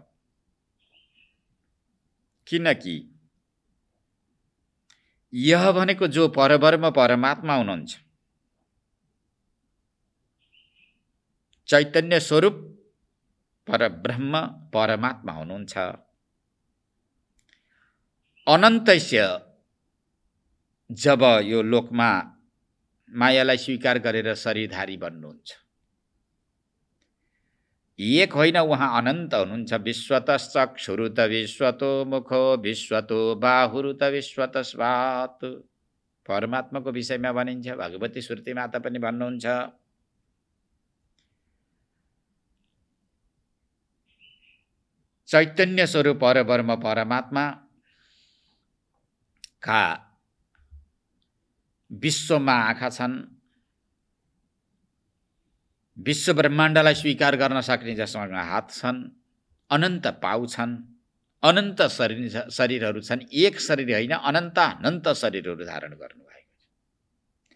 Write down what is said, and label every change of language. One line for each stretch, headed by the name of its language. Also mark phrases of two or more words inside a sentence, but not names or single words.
Nepali: किनकि यह भनेको जो परब्रह्म परमात्मा हुनुहुन्छ, चैतन्य स्वरूप परब्रह्म परमात्मा हुनुहुन्छ। अनन्तस्य जब यो लोकमा मायालाई स्वीकार गरेर शरीरधारी बन्नुहुन्छ, एक होइन, उहाँ अनन्त हुनुहुन्छ।
Sanskrit: विश्वतश्चक्षुरुत विश्वतो मुखो विश्वतो बाहुरुत विश्वतस्वात्।
Nepali: परमात्माको विषयमा भनिन्छ। भगवती श्रुति माता पनि भन्नुहुन्छ। चैतन्य स्वरूप परब्रह्म परमात्मा का विश्वमा आँखा छन्, विश्व ब्रह्माण्डलाई स्वीकार गर्न सक्ने जसमा हात छन्, अनन्त पाउ छन्, अनन्त शरीरहरू छन्, एक शरीर होइन अनन्त शरीरहरू धारण गर्नुभएको छ।